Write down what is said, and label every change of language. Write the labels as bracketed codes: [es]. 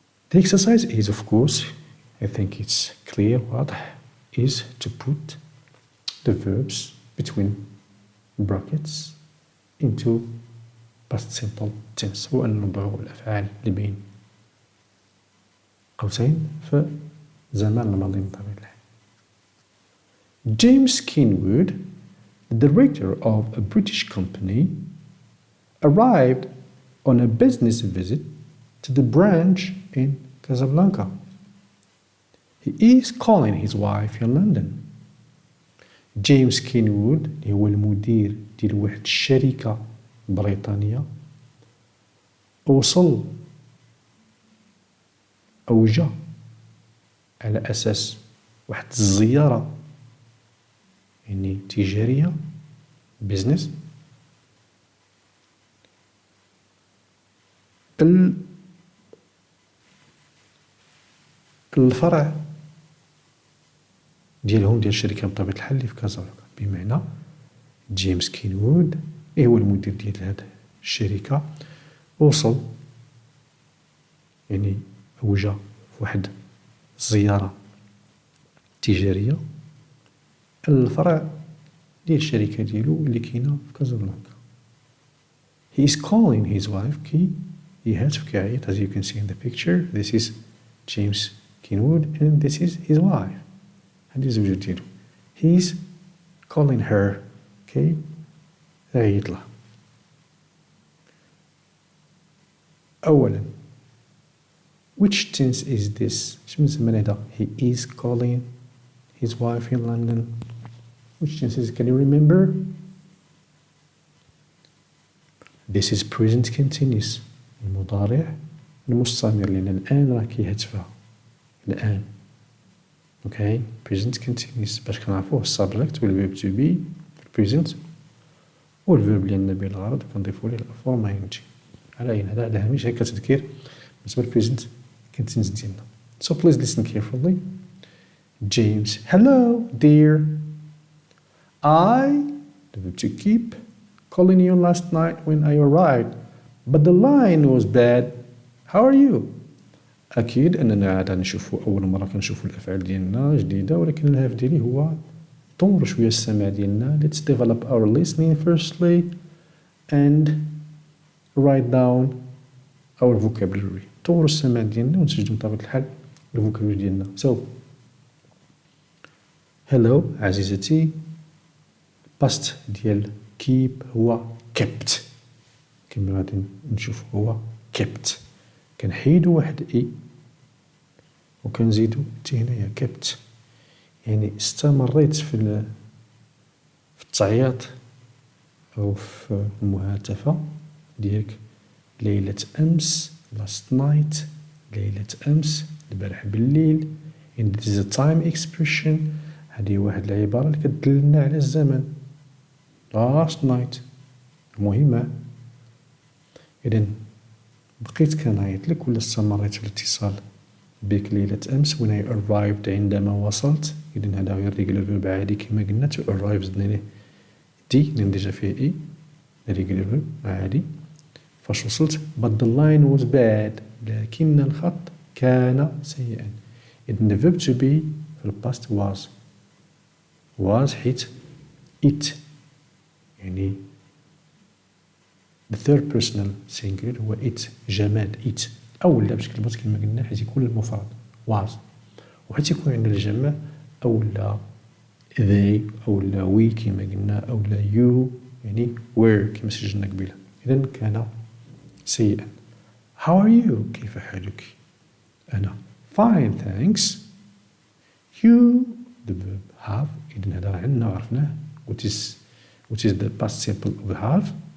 [en] The exercise is, of course, I think it's clear what is to put the verbs between brackets into past simple tense. [ar] هو أن نضع الأفعال اللي بين قوسين في زمان الماضي بطبيعة الحال. [en] James Kinwood, the director of a British company, arrived on a business visit to the branch in Casablanca. He is calling his wife in London. [ar] جيمس كينوود اللي هو المدير ديال واحد الشركة بريطانية وصل أو جا على أساس واحد الزيارة يعني تجارية بيزنس الفرع ديالهم ديال الشركة بطبيعة الحال اللي في كازابلانكا. بمعنى جيمس كينوود هو المدير ديال هاد الشركة وصل يعني هو جا في واحد الزيارة تجارية الفرع ديال الشركة ديالو اللي كاينة في كازابلانكا. [en] He is calling his wife [ar] كي يهاتف كيعيط [en] as you can see in the picture. This is James Keenwood and this is his wife. [ar] هذه الزوجة ديالو. [en] He's calling her. Okay. [ar] عيط لها. أولا [en] which tense is this؟ [ar] شنو نسمى هذا؟ [en] He is calling his wife in London. Which tense is it? Can you remember? This is present continuous. [ar] المضارع المستمر لأن الآن راه كيهاتفها. الآن. Okay. Present continuous باش كنعرفوه subject والverb to be present والverb اللي عندنا به الغرض كنضيفو ليه الفورم ing. على أين هذا على هامش هكا تذكير بالنسبة للpresent continuous ديالنا. [en] So please listen carefully. James, hello dear. The verb to keep, calling you last night when I arrived, but the line was bad. How are you? [ar] أكيد أننا عاد نشوفو أول مرة كنشوفو الأفعال ديالنا جديدة ولكن الهدف ديالي هو نطورو شوية السمع ديالنا. [en] Let's develop our listening firstly and write down our vocabulary. [ar] نطورو السمع ديالنا ونسجلو بطبيعة الحال الفوكابولري ديالنا. [en] So hello [ar] عزيزتي. past ديال keep هو kept. كما غادي نشوف هو kept. كنحيدو واحد اي وكنزيدو تي هنايا kept. يعني استمريت في التعياط أو في المهاتفة ديالك ليلة أمس last night. ليلة أمس البارح بالليل. [en] and this is a time expression. [ar] هذه واحد العبارة اللي كتدلنا على الزمن. [en] last night مهمة. [ar] إذن بقيت كنعيط لك ولا استمريت في الاتصال بك ليلة أمس [en] when I arrived [ar] عندما وصلت. إذن هذا غير regular verb عادي كما قلنا. to arrive زدنا ليه دي لأن ديجا فيه إي regular verb عادي. فاش وصلت [en] but the line was bad [ar] لكن الخط كان سيئا. إذن the verb to be في الباست was حيت it يعني [en] the third personal singular [ar] هو it جماد it أو لا بشكل بسيط كما قلنا حيت يكون المفرد was وحيت يكون عندنا الجمع أو لا they أو لا we كما قلنا أو لا you يعني were كما سجلنا قبيله. إذن كان سيئا. [en] how are you [ar] كيف حالك؟ أنا [en] fine thanks. you the verb have. إذن هذا عندنا عرفناه which is the past simple of have.